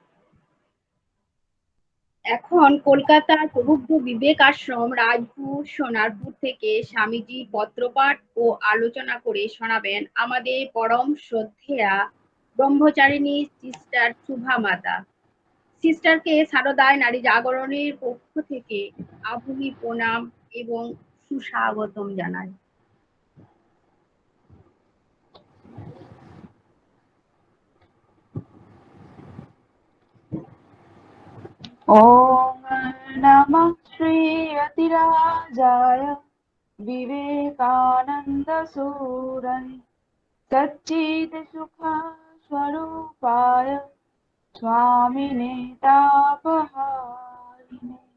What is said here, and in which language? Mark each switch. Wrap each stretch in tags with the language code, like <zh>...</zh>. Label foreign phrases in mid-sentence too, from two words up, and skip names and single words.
<bn>এখন কলকাতার প্রবুদ্ধ বিবেক আশ্রম রাজপুর সোনারপুর থেকে স্বামীজি পত্রপাঠ ও আলোচনা করে শোনাবেন আমাদের পরম শ্রদ্ধেয়া ব্রহ্মচারিণী সিস্টার শুভা মাতা। সিস্টারকে সারদায় নারী জাগরণের পক্ষ থেকে আভূমি প্রণাম এবং সুস্বাগতম জানাই।</bn> <sa>ॐ नमः श्री अतिराजाय विवेकानन्दसूरन् सच्चिदसुख स्वरूपाय स्वामिने तापहारिणे।</sa>